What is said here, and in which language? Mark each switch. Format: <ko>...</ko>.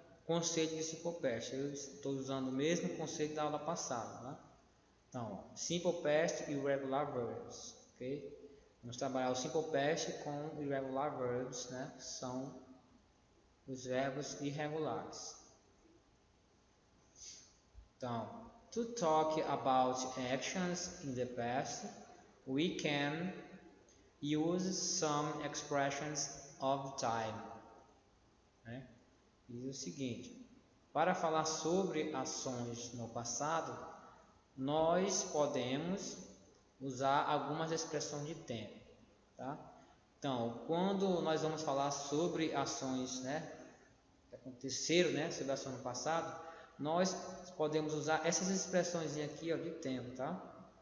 <pt>Conceito de Simple Past. Eu estou usando o mesmo conceito da aula passada, né? Então, Simple Past e Irregular Verbs, ok? Vamos trabalhar o Simple Past com Irregular Verbs, né? Que são os verbos irregulares.</pt> <en>Então, to talk about actions in the past, we can use some expressions of time.</en> <pt>Né? Diz o seguinte: para falar sobre ações no passado, nós podemos usar algumas expressões de tempo, tá? Então, quando nós vamos falar sobre ações, né, que aconteceram, né, sobre ações no passado, nós podemos usar essas expressões aqui, ó, de tempo, tá?</pt>